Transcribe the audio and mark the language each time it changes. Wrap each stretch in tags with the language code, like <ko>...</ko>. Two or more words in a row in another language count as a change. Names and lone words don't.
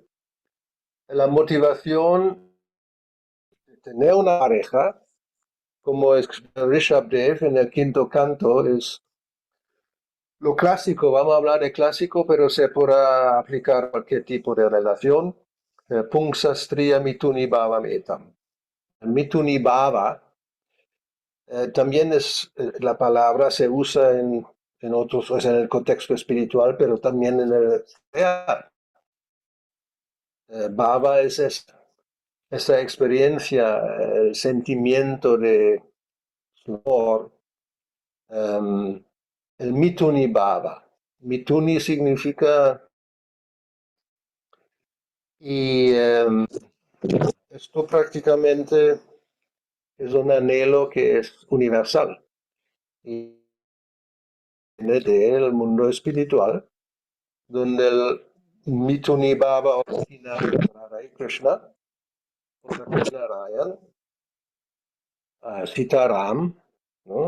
<es>La motivación de tener una pareja, como es Rishabdev en el quinto canto, es lo clásico. Vamos a hablar de clásico, pero se podrá aplicar a cualquier tipo de relación.</es> <sa>Pungsa striya mituni bhava metam. Mituni bhava</sa> <es>también es la palabra se usa en otros, o sea, en el contexto espiritual, pero también en el real. Bhava es esa experiencia, el sentimiento de amor, um, el</es> <sa>mituni bhava.</sa> <es>Mituni significa, y esto prácticamente es un anhelo que es universal y viene del mundo espiritual, donde el</es> <sa>mituni bhava</sa> <es>origina Radha y Krishna, Narayan, Sitaram, ¿no?</es>